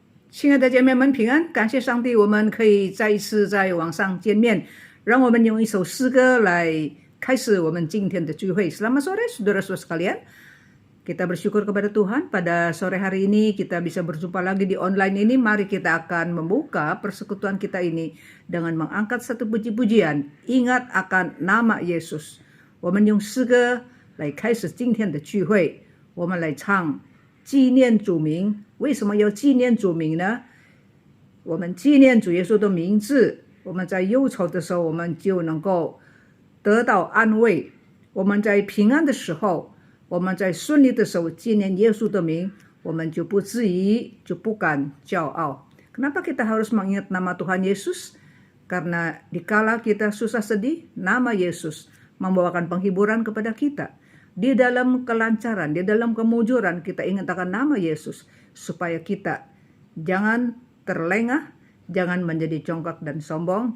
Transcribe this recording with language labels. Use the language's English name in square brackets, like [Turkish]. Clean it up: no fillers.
[Chinese] 亲爱的姐妹们平安，感谢上帝，我们可以再一次在网上见面。让我们用一首诗歌来开始我们今天的聚会。 [Indonesian] Selamat sore saudara-saudara sekalian. Kita bersyukur kepada Tuhan pada sore hari ini kita bisa berjumpa lagi di online ini. Mari kita akan membuka persekutuan kita ini dengan mengangkat satu puji-pujian. Ingat akan nama Yesus. [Chinese] 我们用诗歌来开始今天的聚会。我们来唱纪念主名。为什么要纪念主名呢？我们纪念主耶稣的名字，我们在忧愁的时候我们就能够得到安慰，我们在平安的时候，我们在顺利的时候纪念耶稣的名，我们就不质疑，就不敢骄傲。 [Indonesian] Kenapa kita harus mengingat nama Tuhan Yesus? Karena dikala kita susah sedih, nama Yesus membawakan penghiburan kepada kita. Di dalam kelancaran, di dalam kemujuran kita ingat akan nama Yesus supaya kita jangan terlengah, jangan menjadi congkak dan sombong.